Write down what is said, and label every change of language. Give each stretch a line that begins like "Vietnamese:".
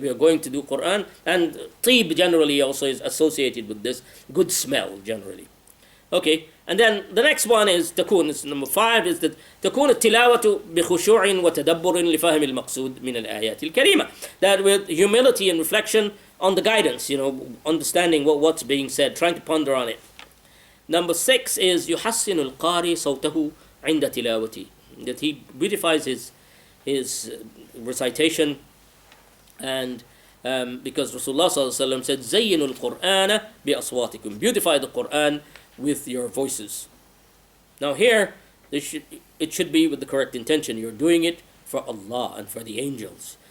English: We are going to do Quran, and tib generally also is associated with this, good smell generally. Okay, and then the next one is تكون, this number 5, is that
Arabic: تكون التلاوة بخشوع وتدبر لفهم المقصود من الآيات الكريمة.
English: That with humility and reflection on the guidance, understanding what's being said, trying to ponder on it. Number 6 is
Arabic: يحسن القارئ صوته عند تلاوته.
English: That he beautifies his recitation, and because Rasulullah sallallahu said
Arabic: زينوا القرآن بأصواتكم,
English: beautify the Quran with your voices. Now here it should be with the correct intention. You're doing it for Allah and for the angels.